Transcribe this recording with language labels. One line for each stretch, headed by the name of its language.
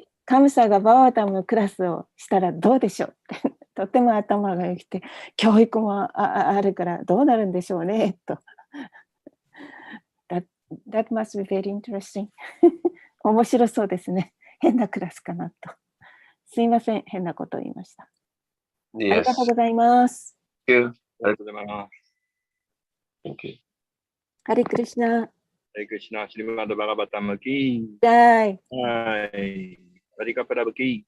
Japanese: し、カムサがバワタムのクラスをしたらどうでしょうとても頭が良くて、教育もあるからどうなるんでしょうねと。
English: That must be very interesting.
Japanese: 面白そうですね。変なクラスかなと。すいません、変なことを言いました。ありが
English: Yes.
Japanese: とうございます。
English: Thank you.
Japanese: ありがとうございます。
English: Thank you.
Japanese: ハリクリシナ、ハレクリシナ、シリマドバガバタムキジャイ、ー。 はい。ラディカプラブキー。